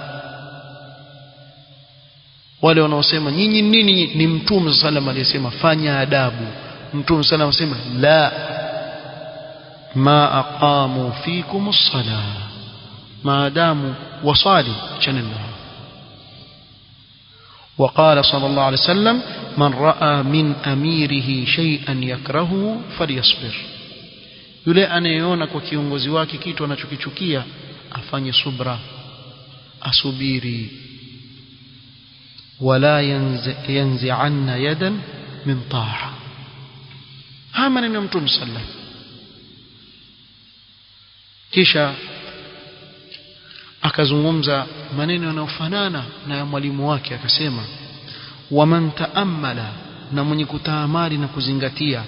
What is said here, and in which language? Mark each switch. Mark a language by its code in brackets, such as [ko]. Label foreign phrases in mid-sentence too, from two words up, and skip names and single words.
[sw] Wale wanaosema nyinyi nini, ni Mtume sallam aliyesema fanya adabu. Mtume sallam asema [ar] لا، ما أقاموا فيكم الصلاة, [sw] maadamu wasali channa. [ar] وقال صلى الله عليه وسلم: من رأى من أميره شيئا يكرهه فليصبر. [sw] yule anayeona kwa kiongozi wake kitu anachokichukia afanye subra, asubiri. [ar] ولا ينزعن يدا من طاعة. [sw] haya maneno ya Mtume sallallahu. kisha akazungumza maneno yanayofanana na ya mwalimu wake, akasema: [ar] ومن تأمل, [sw] na mwenye kutaamali na kuzingatia,